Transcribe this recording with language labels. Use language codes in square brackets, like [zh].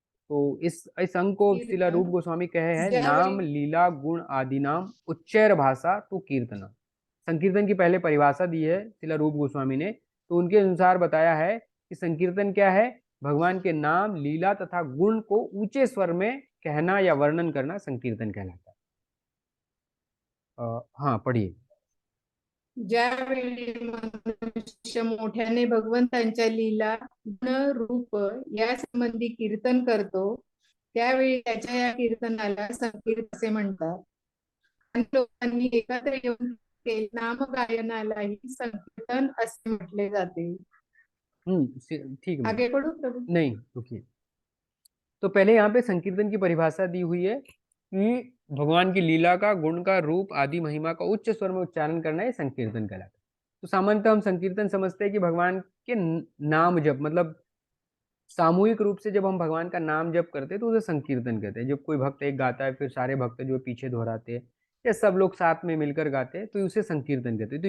[hi] तो इस अंग को शिला रूप गोस्वामी कहे हैं, नाम लीला गुण आदि नाम उच्चैर भाषा तो कीर्तना। संकीर्तन की पहले परिभाषा दी है शिला रूप गोस्वामी ने। तो उनके अनुसार बताया है कि संकीर्तन क्या है, भगवान के नाम लीला तथा गुण को ऊंचे स्वर में कहना या वर्णन करना संकीर्तन कहलाता है। हाँ पढ़िए। [mr] ज्यावेळी मनुष्य मोठ्याने भगवंतांच्या लीला गुण रूप या संबंधी कीर्तन करतो त्यावेळी त्याच्या या कीर्तनाला संकीर्तन असे म्हणतात. आणि लोकांनी एकत्र येऊन नामगायनालाही संकीर्तन असे म्हटले जाते. [hi] ठीक है, आगे पढ़ो प्रभु। नहीं रुकिए। तो पहले यहाँ पे संकीर्तन की परिभाषा दी हुई है कि भगवान की लीला का, गुण का, रूप आदि महिमा का उच्च स्वर में उच्चारण करना है संकीर्तन कहलाता है। तो सामान्यतः हम संकीर्तन समझते हैं कि भगवान के नाम जप, मतलब सामूहिक रूप से जब हम भगवान का नाम जप करते हैं तो उसे संकीर्तन कहते हैं। जब कोई भक्त एक गाता है फिर सारे भक्त जो पीछे दोहराते हैं या सब लोग साथ में मिलकर गाते हैं तो उसे संकीर्तन कहते हैं।